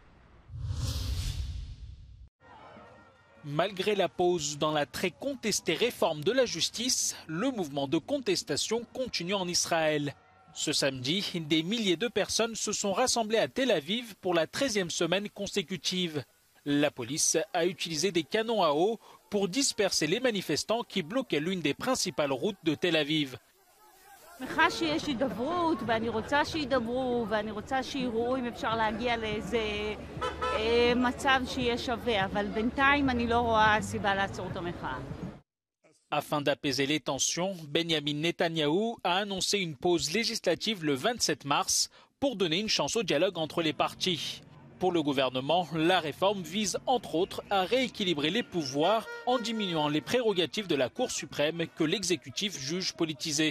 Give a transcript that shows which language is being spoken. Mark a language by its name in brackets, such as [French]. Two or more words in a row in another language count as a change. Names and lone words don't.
[French] Malgré la pause dans la très contestée réforme de la justice, le mouvement de contestation continue en Israël. Ce samedi, des milliers de personnes se sont rassemblées à Tel Aviv pour la 13e semaine consécutive. La police a utilisé des canons à eau pour disperser les manifestants qui bloquaient l'une des principales routes de Tel Aviv. [Hebrew] שמחה שיש הידברות ואני רוצה שידברו ואני רוצה שיראו אם אפשר להגיע לאיזה מצב שיהיה שווה, אבל בינתיים אני לא רואה סיבה לעצור את המחאה. [French] Afin d'apaiser les tensions, Benjamin Netanyahou a annoncé une pause législative le 27 mars pour donner une chance au dialogue entre les partis. Pour le gouvernement, la réforme vise entre autres à rééquilibrer les pouvoirs en diminuant les prérogatives de la Cour suprême que l'exécutif juge politisées.